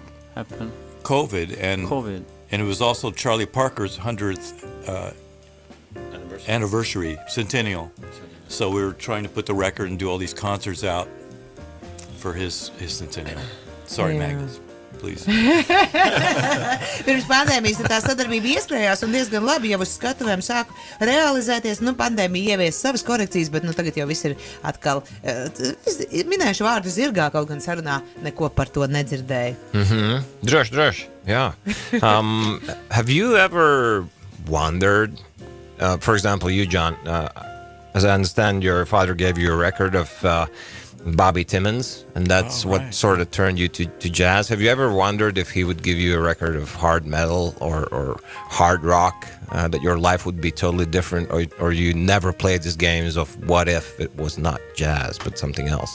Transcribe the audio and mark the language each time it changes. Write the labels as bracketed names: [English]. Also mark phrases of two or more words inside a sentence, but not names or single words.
[English] happened. COVID, and it was also Charlie Parker's 100th anniversary centennial. So we were trying to put the record and do all these concerts out for his centennial. Sorry, Yeah. Magnus, please. [Latvian] Pirms pandēmijas tā sadarbība ieskrējās un diezgan labi jau uz skatuvēm sāku realizēties. Pandēmija ievies savas korekcijas, bet tagad jau viss ir atkal. Es minēšu vārdu zirgā, kaut gan sarunā neko par to nedzirdēju. Droši, [English] yeah. Have you ever wondered, for example, you, John, as I understand, your father gave you a record of Bobby Timmons, and that's what sort of turned you to jazz. Have you ever wondered if he would give you a record of hard metal or hard rock, that your life would be totally different, or you never played these games of what if it was not jazz but something else?